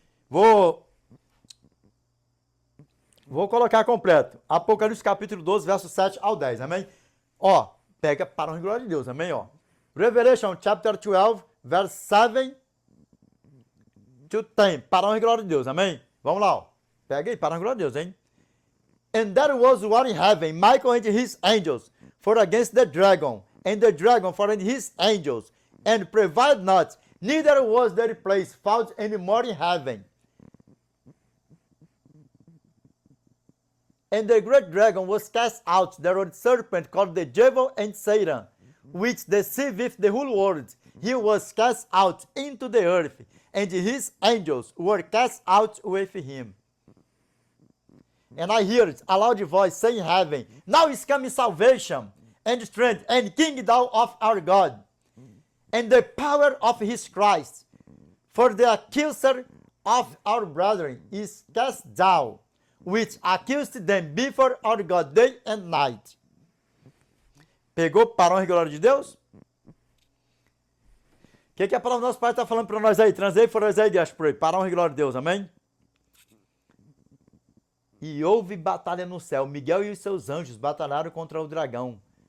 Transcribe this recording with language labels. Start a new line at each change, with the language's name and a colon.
Portuguese: Vou colocar completo. Apocalipse capítulo 12, verso 7 ao 10, amém? Ó, pega para a glória de Deus, amém? Ó.
English: Revelation chapter 12, verse 7 to 10,
Portuguese: para a glória de Deus, amém? Vamos lá, ó. Pega aí, para a glória de Deus, hein?
English: And there was war in heaven, Michael and his angels, for against the dragon, and the dragon for his angels, and prevailed not, neither was their place found any more in heaven. And the great dragon was cast out, the old serpent called the devil and Satan, which deceiveth the whole world. He was cast out into the earth, and his angels were cast out with him. And I heard a loud voice saying in heaven, now is coming salvation, and strength, and kingdom of our God, and the power of his Christ. For the accuser of our brethren is cast down, which accused them before our God day and night.
Portuguese: Pegou para a honra e glória de Deus? O que a palavra do nosso Pai está falando para nós aí? Transei
English: for us
Portuguese: aí, para a honra e glória de Deus, amém? E houve batalha no céu. Miguel e os seus anjos batalharam contra o dragão.